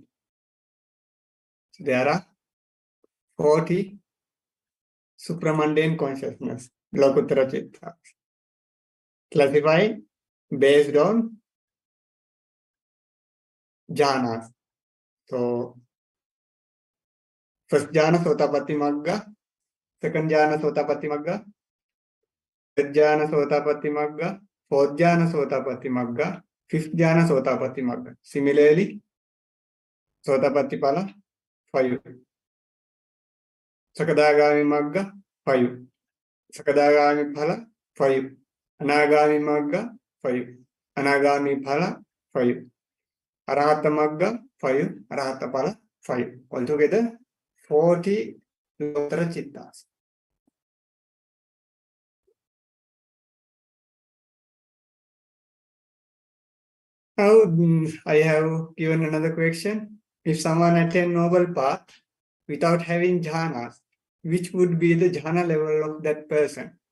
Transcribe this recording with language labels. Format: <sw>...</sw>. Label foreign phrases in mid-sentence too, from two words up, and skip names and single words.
<en>So there are 40 supramundane consciousness, Lokuttara Chitta, classified based on jhanas. So, first jhana Sotapatti Magga, second jhana Sotapatti Magga, third jhana Sotapatti Magga, fourth jhana Sotapatti Magga, fifth jhana Sotapatti Magga. Similarly, Sotapatti Pala, 5. Sakadagami Magga, 5. Sakadagami Phala, 5. Anagami Magga, 5. Anagami Phala, 5. Arahata Magga, 5. Arahata Phala, 5. Altogether, 40 Lokuttara Chittas. Now, I have given another question. If someone attained noble path without having jhanas, which would be the jhana level of that person?</en>